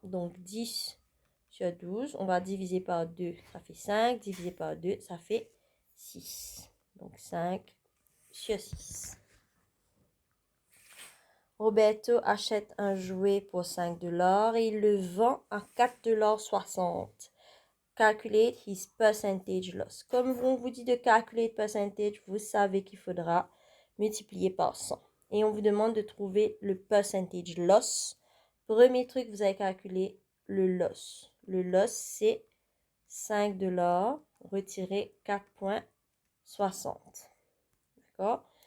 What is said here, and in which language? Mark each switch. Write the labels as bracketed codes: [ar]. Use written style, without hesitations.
[fr] Donc, 10 sur 12, on va diviser par 2, ça fait 5. Diviser par 2, ça fait 6. Donc, 5 sur 6. Roberto achète un jouet pour 5 $ et il le vend à 4,60 $. [en] Calculate his percentage loss. [fr] Comme on vous dit de calculate percentage, vous savez qu'il faudra multiplier par 100. Et on vous demande de trouver le percentage loss. Premier truc, vous allez calculer le loss. Le loss, c'est 5 $ retirer 4,60. D'accord?